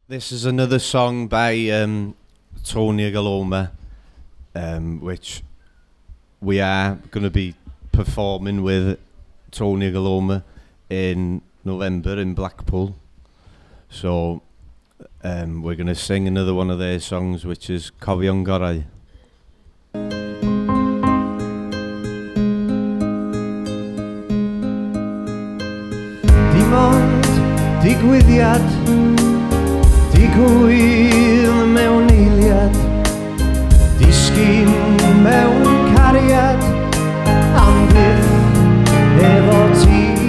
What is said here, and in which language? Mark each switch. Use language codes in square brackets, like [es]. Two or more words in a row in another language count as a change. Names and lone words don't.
[en] This is another song by Tony Galoma, which we are going to be performing with Tony Galoma in November in Blackpool. So we're going to sing another one of their songs, which is Cofion Gorau. [cy] Dim ond digwyddiad, digwydd mewn eiliad, disgyn mewn cariad, am byth efo ti.